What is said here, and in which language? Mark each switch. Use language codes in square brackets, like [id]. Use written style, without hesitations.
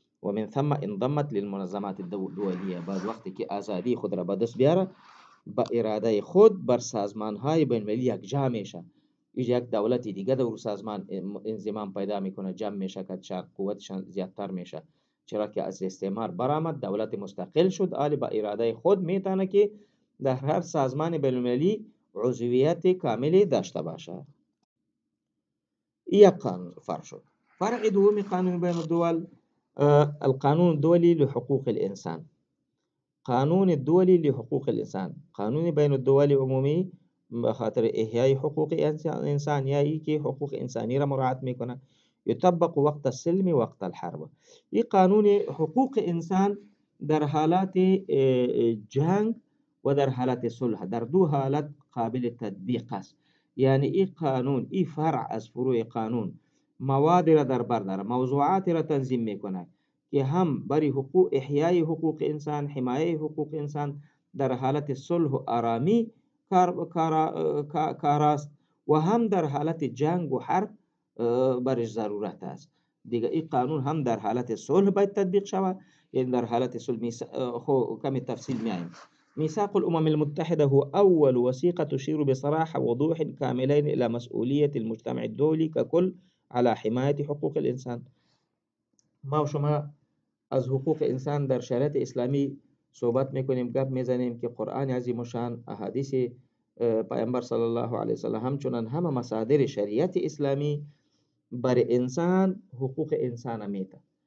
[ar] و من ثم انضمت للمنظمات الدولية. [fa] بعد وقتی که آزادی خود را به دست بیاره، با اراده خود بر سازمان های بین المللی یک جا میشه. یک دولتی دیگه در سازمان انضمام پیدا میکنه، جمع میشه، که قوتشان زیادتر میشه. چرا که از استعمار برآمد، دولت مستقل شد، آلی با اراده خود میتونه که در هر سازمان بین المللی عضویت کاملی داشته باشه. یک قانون فرع شد. فرع دومی قانون بین الدول [ar] القانون الدولي لحقوق الإنسان. قانون الدولي لحقوق الإنسان، [fa] قانون بين الدول عمومی بخاطر احیای حقوق انسان، یا ای که حقوق انسانی را مراعات میکنه. [ar] یطبق وقت السلم وقت الحرب. [fa] این قانون حقوق انسان در حالات جنگ و در حالات صلح، در دو حالت قابل تطبیق است. یعنی این قانون، این فرع از فروع قانون، مواد را در بر داره، موضوعات را تنظیم میکنه که هم برای حقوق احیای حقوق انسان، حمایه حقوق انسان در حالت صلح و آرامی کار است، و هم در حالت جنگ و حرب برش ضرورت است. دیگه این قانون هم در حالت صلح باید تطبیق شود، یعنی در حالت صلح کمی تفصیل میایم. [ar] ميثاق الأمم المتحدة هو أول وثيقة تشير بصراحة ووضوح كاملين إلى مسؤولية المجتمع الدولي ككل على حماية حقوق الإنسان. [fa] ما و شما از حقوق انسان در شریعت اسلامی صحبت میکنیم، گپ میزنیم که قرآن عظیم الشان، احادیث پیامبر صلی الله علیه وسلم، همچنان همه مصادر شریعت اسلامی بر انسان حقوق انسان میته.